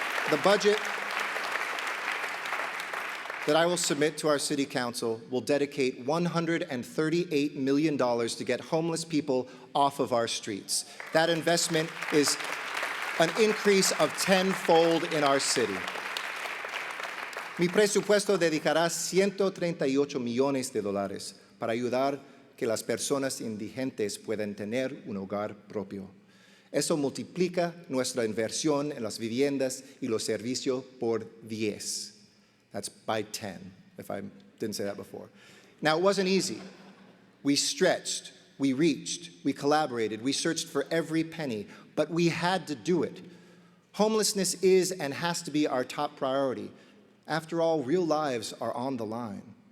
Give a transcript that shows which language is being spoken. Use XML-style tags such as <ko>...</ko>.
<en>The budget that I will submit to our City Council will dedicate $138 million to get homeless people off of our streets. That investment is an increase of tenfold in our city.</en> <es>Mi presupuesto dedicará 138 millones de dólares para ayudar que las personas indigentes puedan tener un hogar propio. Eso multiplica nuestra inversión en las viviendas y los servicios por 10.</es> <en>That's by 10, if I didn't say that before. Now, it wasn't easy. We stretched, we reached, we collaborated, we searched for every penny, but we had to do it. Homelessness is and has to be our top priority. After all, real lives are on the line.</en>